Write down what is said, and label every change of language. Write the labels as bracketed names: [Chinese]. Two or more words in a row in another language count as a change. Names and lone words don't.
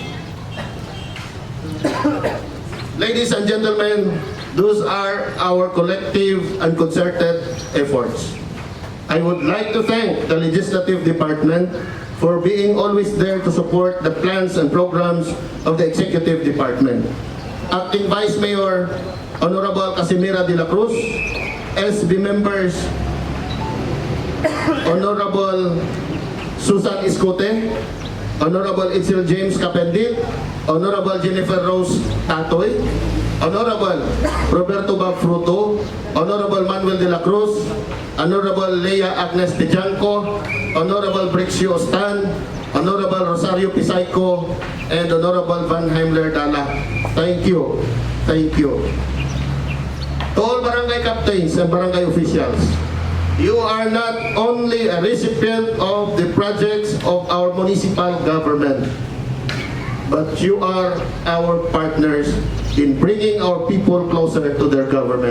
[English] Ladies and gentlemen, those are our collective and concerted efforts. I would like to thank the Legislative Department for being always there to support the plans and programs of the Executive Department. Acting Vice Mayor Honorable Casimira de la Cruz, SB members Honorable Susan Iscote, Honorable Itzel James Capendit, Honorable Jennifer Rose Tatoy, Honorable Roberto Bafruto, Honorable Manuel de la Cruz, Honorable Leia Agnes Pijanco, Honorable Brixio Ostan, Honorable Rosario Pisayco, and Honorable Van Heimler Dala. Thank you. Thank you. To all barangay captains and barangay officials, you are not only a recipient of the projects of our municipal government, but you are our partners in bringing our people closer to their government.